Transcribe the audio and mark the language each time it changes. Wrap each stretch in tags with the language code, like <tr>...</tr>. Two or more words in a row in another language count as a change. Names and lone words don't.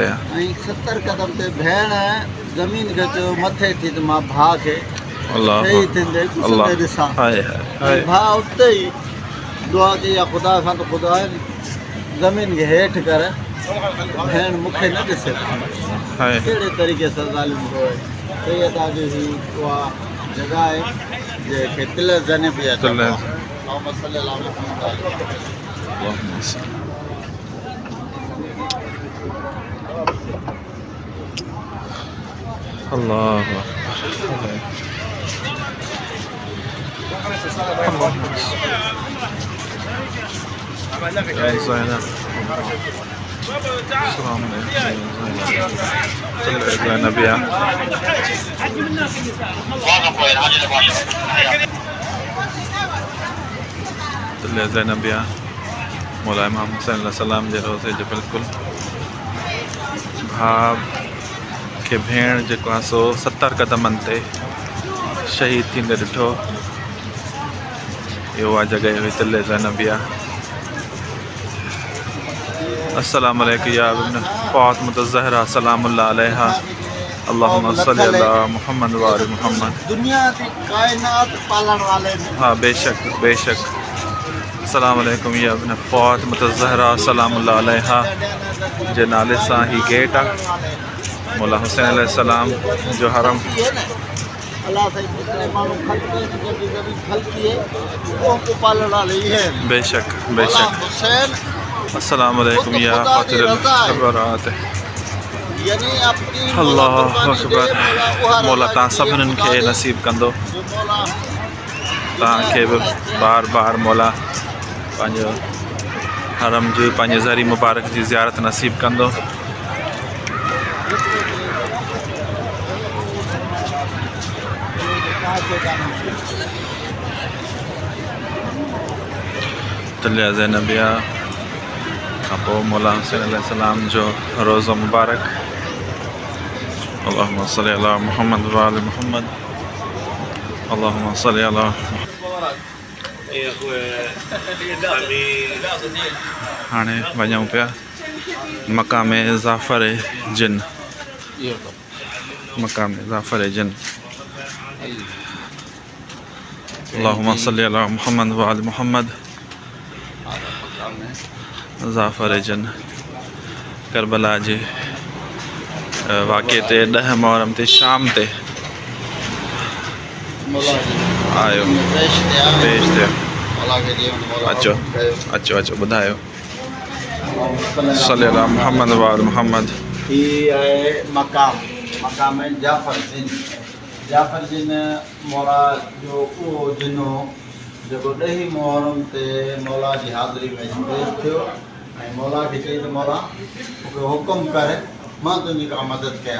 <sd>ऐं 70 कदम ते भेण ज़मीन खे चयो मथे थी त मां भाउ खे शहीद थींदे ॾिसां। भाउ उते ई दुआ कई आहे ख़ुदा खां त ख़ुदा ज़मीन खे हेठि कर, भेण मूंखे न ॾिसे। कहिड़े तरीक़े सां ज़ालिम हुओ। सैयदा जो ही उहा जगह है जे तिल जने पिया अल्लाह ज़ैनबिया तलिया ज़ैनबिया मौला इमाम हुसैन अलैहिस्सलाम जे रोज़े जो बिल्कुलु भाउ खे भेण जेको आहे सो 70 कदमनि ते शहीद थींदे ॾिठो। इहो उहा जॻह हुई तलिया ज़ैनबिया।</sd> <ar>السلام عليكم يا ابن فاطمة الزهراء سلام الله عليها. اللهم صل على محمد وآل محمد.</ar> <hi>दुनिया की कायनात पालन वाले हाँ बेशक बेशक।</hi> <ar>السلام عليكم يا ابن فاطمة الزهراء سلام الله عليها</ar> <sd>जे नाले सां ही गेट आहे मौला हुसैन अलैहिस्सलाम जो हरम। बेशक बेशक।</sd> <ar>السلام عليكم يا فاطر الخبرات. الله أكبر.</ar> <sd>मौला तव्हां सभिनीनि खे नसीब कंदो, तव्हांखे बि बार बार मौला पंहिंजो हरम जी पंहिंजे ज़री मुबारक जी ज़ियारत नसीब कंदो। तलिया ज़ैनबिया खां पोइ मौला हुसैन अलैहिस्सलाम जो रोज़ो मुबारक।</sd> <ar>اللهم صل على محمد وآل محمد. اللهم صل على.</ar> <sd>हाणे वञूं पिया मक़ाम ज़ाफ़र जिन</sd> <hi>ये तो</hi> <sd>मकाम जाफर जन।</sd> <ar>اللهم صل على محمد وآل محمد.</ar> <sd>जाफर जन करबला जे वाक़े ते 10 मुहर्रम ते शाम ते आयो पेश थियो। अचो अचो अचो ॿुधायो।</sd> <ar>صل على محمد وآل محمد.</ar> <sd>ही आहे मकाम जाफर जिन मौला जो उहो जिनो जेको 10 मुहर्रम ते मौला जी हाज़िरी में पेश थियो ऐं मौला खे चई त मौला मूंखे हुकुम कर, मां तुंहिंजी का मदद कयां।</sd>